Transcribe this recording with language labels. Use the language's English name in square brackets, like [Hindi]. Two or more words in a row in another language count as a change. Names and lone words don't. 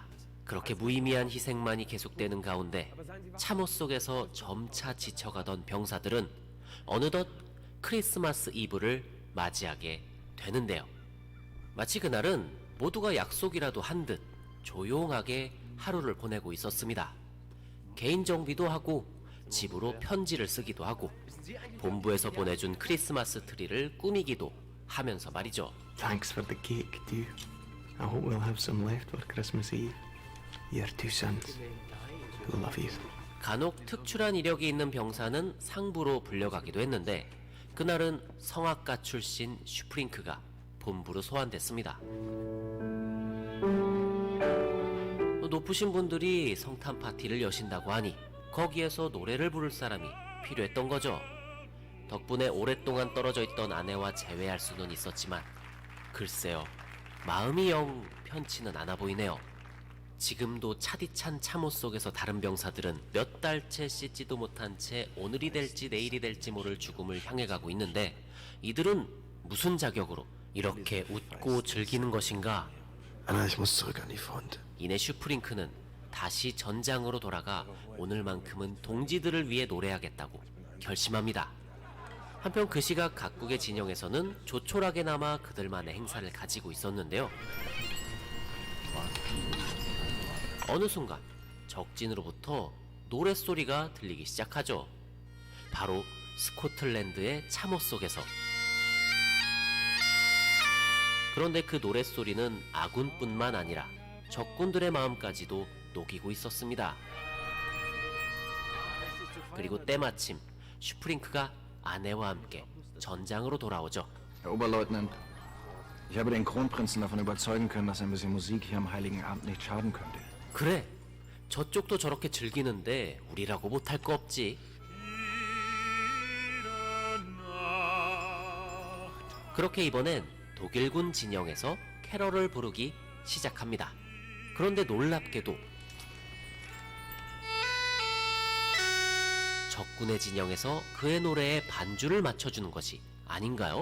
[Korean] 그렇게 무의미한 희생만이 계속되는 가운데 참호 속에서 점차 지쳐가던 병사들은 어느덧 크리스마스 이브를 맞이하게 되는데요. 마치 그날은 모두가 약속이라도 한 듯 조용하게 하루를 보내고 있었습니다. 개인 정비도 하고 집으로 편지를 쓰기도 하고 본부에서 보내준 크리스마스 트리를 꾸미기도 하면서 말이죠. [English] Thanks for the cake, too. I hope we'll have some left for Christmas Eve. Your two sons, who love you. [Korean] 간혹 특출한 이력이 있는 병사는 상부로 불려가기도 했는데 그날은 성악가 출신 슈프링크가 본부로 소환됐습니다. 높으신 분들이 성탄 파티를 여신다고 하니 거기에서 노래를 부를 사람이 필요했던 거죠. 덕분에 오랫동안 떨어져 있던 아내와 재회할 수는 있었지만 글쎄요, 마음이 영 편치는 않아 보이네요. 지금도 차디찬 참호 속에서 다른 병사들은 몇 달째 씻지도 못한 채 오늘이 될지 내일이 될지 모를 죽음을 향해 가고 있는데 이들은 무슨 자격으로 이렇게 웃고 즐기는 것인가? [English] And I must [German] zurück an die Front. [Korean] 이내 슈프링크는 다시 전장으로 돌아가 오늘만큼은 동지들을 위해 노래하겠다고 결심합니다. 한편 그 시각 각국의 진영에서는 조촐하게나마 그들만의 행사를 가지고 있었는데요. 어느 순간 적진으로부터 노랫소리가 들리기 시작하죠. 바로 스코틀랜드의 참호 속에서. 그런데 그 노랫소리는 아군뿐만 아니라 적군들의 마음까지도 녹이고 있었습니다. 그리고 때마침 슈프링크가 아내와 함께 전장으로 돌아오죠. [German] Herr Oberleutnant, ich habe den Kronprinzen davon überzeugen können, dass ein bisschen Musik hier am Heiligen Abend nicht schaden könnte. [Korean] 그래, 저쪽도 저렇게 즐기는데 우리라고 못할 거 없지. 그렇게 이번엔 독일군 진영에서 캐럴을 부르기 시작합니다. 그런데 놀랍게도 적군의 진영에서 그의 노래에 반주를 맞춰주는 것이 아닌가요?